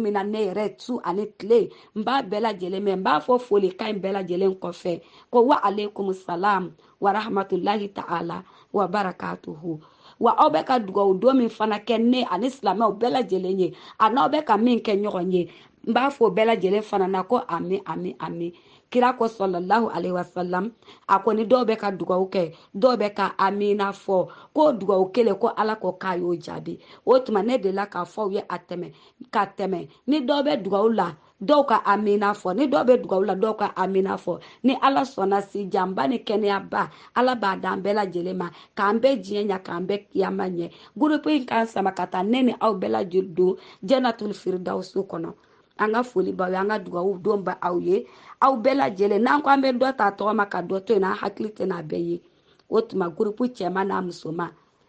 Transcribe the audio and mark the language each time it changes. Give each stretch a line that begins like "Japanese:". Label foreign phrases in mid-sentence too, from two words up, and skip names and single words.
Bambara: min na ne yɛrɛ su ani tile n b'a bɛɛ lajɛlen mɛn n b'a fɔ foli ka ɲi bɛɛ lajɛlen kɔfɛ ko
Arabic: وعليكم السلام ورحمة الله تعالى وبركاته
Bambara: wa aw bɛ ka dugawu don min fana kɛ ne ani silamɛw bɛɛ lajɛlen ye a n'aw bɛ ka min kɛ ɲɔgɔn ye n b'a fɔ bɛɛ lajɛlen fana na ko ami ami ami kira ko
Arabic: صلى الله عليه وسلم
Bambara: a ko ni dɔw bɛ ka dugawu kɛ dɔw bɛ ka amina fɔ ko dugawu kelen ko ala ko k'a y'o jaabi o tuma ne de la k'a fɔ aw ye ka tɛmɛ ni dɔw bɛ dugawu la dɔw ka amina fɔ ni dɔw bɛ dugawu la dɔw ka amina fɔ ni ala sɔnna si janba ni kɛnɛyaba ala b'a d'an bɛɛ lajɛlen ma k'an bɛɛ diɲɛ ɲɛ k'an bɛɛ kiyama ɲɛ gurupu in k'an sama ka taa ne ni aw bɛɛ lajɛlen don
Arabic: جنة الفردوس
Bambara: kɔnɔ an ka foli b'aw ye an ka dugawu don bɛ aw ye aw bɛɛ lajɛlen n'an ko an bɛ dɔ ta tɔgɔ ma ka dɔ to yen an hakili tɛ n'a bɛɛ ye o tuma gurupu cɛman n'a musoman